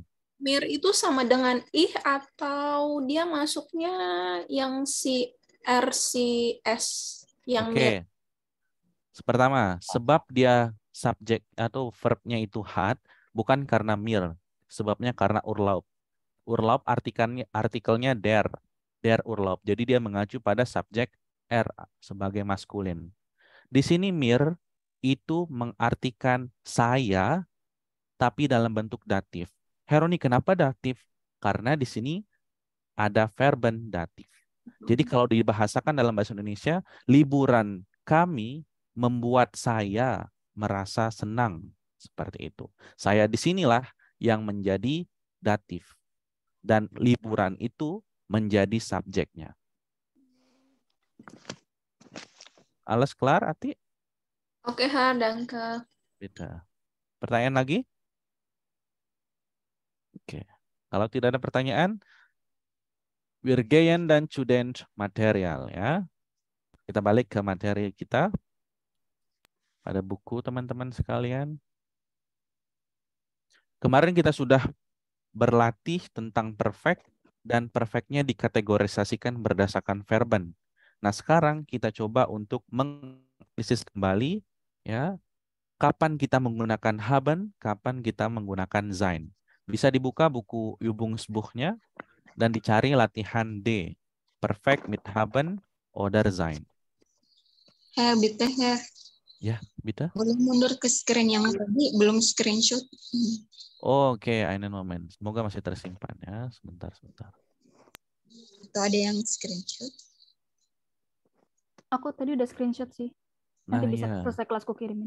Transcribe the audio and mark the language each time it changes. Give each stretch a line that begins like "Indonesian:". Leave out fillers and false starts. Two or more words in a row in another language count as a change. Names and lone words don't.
Indonesian: Mir itu sama dengan ih atau dia masuknya yang si R si S yang mir. Pertama, sebab dia subjek atau verbnya itu hat, bukan karena mir. Sebabnya karena Urlaub. Urlaub artikelnya
German: der Urlaub.
Indonesian: Jadi dia mengacu pada subjek R sebagai maskulin. Di sini mir itu mengartikan saya, tapi dalam bentuk datif. Heroni, kenapa datif? Karena di sini ada verben datif. Jadi kalau dibahasakan dalam bahasa Indonesia, liburan kami membuat saya merasa senang. Seperti itu. Saya disinilah yang menjadi datif. Dan liburan itu menjadi subjeknya.
German: Alles klar, Ati?
Indonesian: Oke, danke. Beda. Pertanyaan lagi? Oke. Kalau tidak ada pertanyaan,
German: wir gehen dan
English: student material
German: ya.
Indonesian: Kita balik ke materi kita. Pada buku teman-teman sekalian. Kemarin kita sudah berlatih tentang perfect dan perfectnya dikategorisasikan berdasarkan verben. Nah, sekarang kita coba untuk menganalisis kembali ya, kapan kita menggunakan haben, kapan kita menggunakan sein. Bisa dibuka buku Übungsbuchnya dan dicari latihan D.
German: Perfect mit haben oder sein. Bitte, Herr.
Indonesian: Ya, bitte. Boleh mundur ke screen yang tadi, belum screenshot. Oke,
German: einen Moment.
Indonesian: Semoga masih tersimpan ya. Sebentar. Atau ada yang screenshot? Aku tadi udah screenshot sih. Nanti Nah, bisa iya. selesai kelasku kirimin.